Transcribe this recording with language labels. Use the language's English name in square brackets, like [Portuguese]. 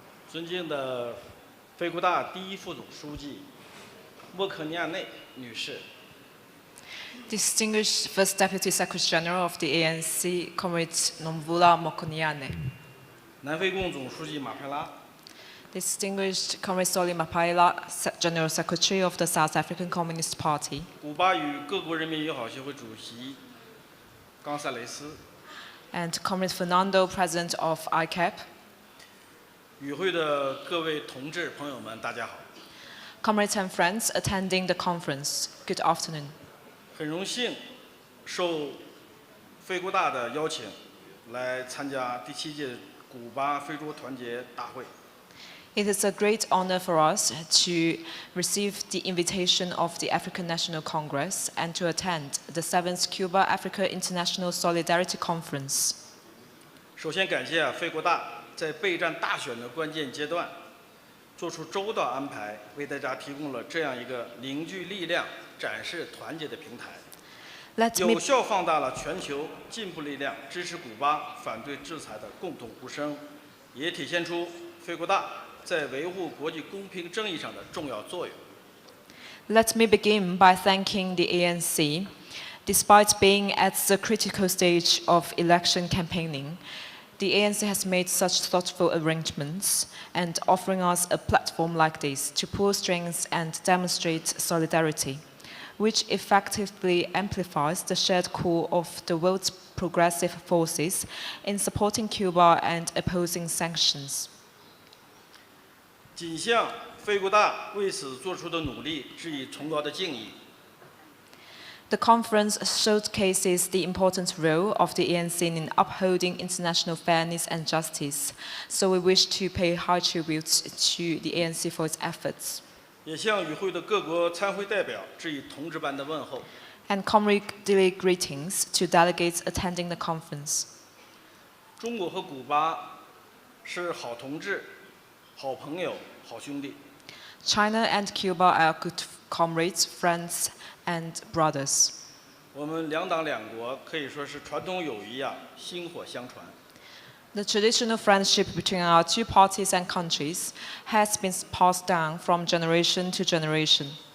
[Chinese] 尊敬的非国大第一副总书记莫克尼亚内女士。 [English] Distinguished First Deputy Secretary General of the ANC, Comrade Nomvula Mokonyane. [Chinese] 南非共总书记马派拉。 [English] Distinguished Comrade Soli Mapaila, General Secretary of the South African Communist Party. [Chinese] 古巴与各国人民友好协会主席冈萨雷斯。 [English] And Comrade Fernando, President of ICAP. [Chinese] 与会的各位同志朋友们，大家好。 [English] Comrades and friends attending the conference, good afternoon. [Chinese] 很荣幸受非国大的邀请，来参加第7届古巴非洲团结大会。 [English] It is a great honor for us to receive the invitation of the African National Congress and to attend the 7th Cuba-Africa International Solidarity Conference. [Chinese] 首先感谢费国大在备战大选的关键阶段，做出周到安排，为大家提供了这样一个凝聚力量、展示团结的平台，有效放大了全球进步力量支持古巴、反对制裁的共同呼声，也体现出费国大在维护国际公平正义上的重要作用。 [English] Let me begin by thanking the ANC. Despite being at the critical stage of election campaigning, the ANC has made such thoughtful arrangements and offering us a platform like this to pull strings and demonstrate solidarity, which effectively amplifies the shared core of the world's progressive forces in supporting Cuba and opposing sanctions. [Chinese] 仅向费国大为此做出的努力致以崇高的敬意。 [English] The conference showcases the important role of the ANC in upholding international fairness and justice, so we wish to pay high tribute to the ANC for its efforts. [Chinese] 也向与会的各国参会代表致以同志般的问候。 [English] And comradely greetings to delegates attending the conference. [Chinese] 中国和古巴是好同志、好朋友、好兄弟。 [English] China and Cuba are good comrades, friends, and brothers. [Chinese] 我们两党两国可以说是传统友谊啊，薪火相传。 [English] The traditional friendship between our two parties and countries has been passed down from generation to generation.